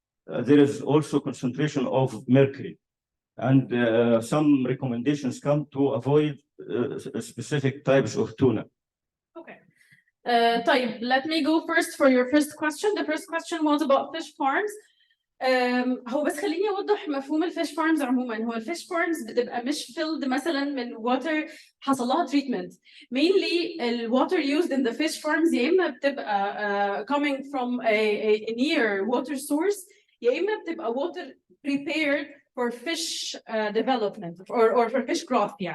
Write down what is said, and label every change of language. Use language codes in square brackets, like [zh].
[en] There is also concentration of mercury, and some recommendations come to avoid specific types of tuna. Okay. [ar] طيب, [en] let me go first for your first question. The first question was about fish farms. [ar] هو بس خليني اوضح مفهوم الفيش فارمز عموما. هو الفيش فارمز بتبقى مش [en] filled [ar] مثلا من water حصل لها treatment. [en] Mainly the water used in the fish farms [ar] يا اما بتبقى [en] coming from a near water source, يا اما بتبقى water prepared for fish development or for fish growth.